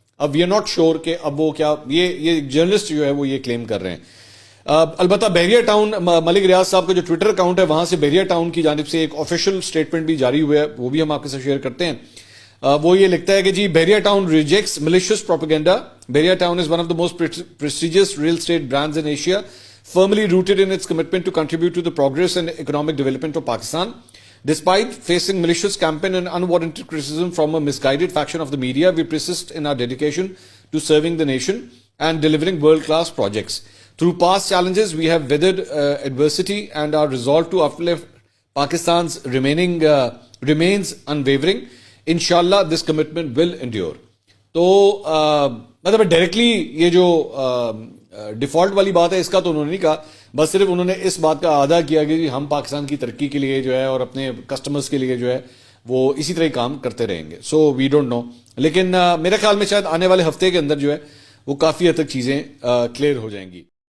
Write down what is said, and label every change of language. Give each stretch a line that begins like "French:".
Urdu: اب
English: we are not sure
Urdu: کہ اب وہ کیا, یہ جرنلسٹ جو ہے وہ یہ کلیم کر رہے ہیں. البتہ بحریہ ٹاؤن ملک ریاض صاحب کا جو ٹویٹر اکاؤنٹ ہے وہاں سے بحریہ ٹاؤن کی جانب سے ایک آفیشیل سٹیٹمنٹ بھی جاری ہوا ہے, وہ بھی ہم آپ کے ساتھ شیئر کرتے ہیں. وہ یہ لکھتا ہے کہ جی بحریہ ٹاؤن
English: Rejects malicious propaganda. Bahria Town is one of the most prestigious real estate brands in Asia, firmly rooted in its commitment to contribute to the progress and economic development of Pakistan. Despite facing malicious campaign and unwarranted criticism from a misguided faction of the media, we persist in our dedication to serving the nation and delivering world-class projects. Through past challenges, we have weathered adversity and our resolve to uplift Pakistan's remains unwavering. Inshallah, this commitment will endure.
Urdu: تو مطلب directly یہ جو default والی بات ہے اس کا تو انہوں نے نہیں کہا, بس صرف انہوں نے اس بات کا اعادہ کیا کہ ہم پاکستان کی ترقی کے لیے جو ہے اور اپنے کسٹمرز کے لیے جو ہے وہ اسی طرح کام کرتے رہیں گے.
English: so we don't know,
Urdu: لیکن میرے خیال میں شاید آنے والے ہفتے کے اندر جو ہے وہ کافی حد تک چیزیں کلیئر ہو جائیں گی.